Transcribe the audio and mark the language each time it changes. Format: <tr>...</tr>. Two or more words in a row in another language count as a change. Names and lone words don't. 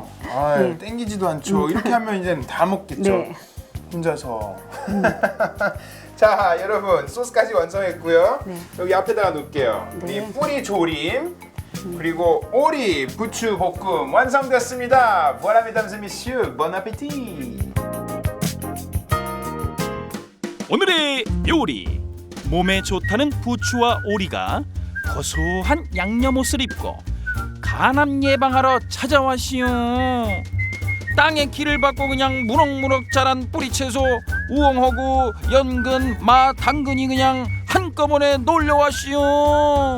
<ko>아, 네. 땡기지도 않죠. 이렇게 하면 이제 다 먹겠죠. 네. 혼자서. 자, 여러분 소스까지 완성했고요. 네. 여기 앞에다가 놓을게요. 네. 우리 뿌리 조림 그리고 오리 부추 볶음 완성됐습니다.</ko> <fr>Voilà, mesdames et messieurs, bon appétit.</fr> <ko>오늘의 요리 몸에 좋다는 부추와 오리가 고소한 양념옷을 입고 간암 예방하러 찾아왔시오. 땅의 길을 받고 그냥 무럭무럭 자란 뿌리채소 우엉하고 연근, 마, 당근이 그냥 한꺼번에 놀려왔시오.</ko>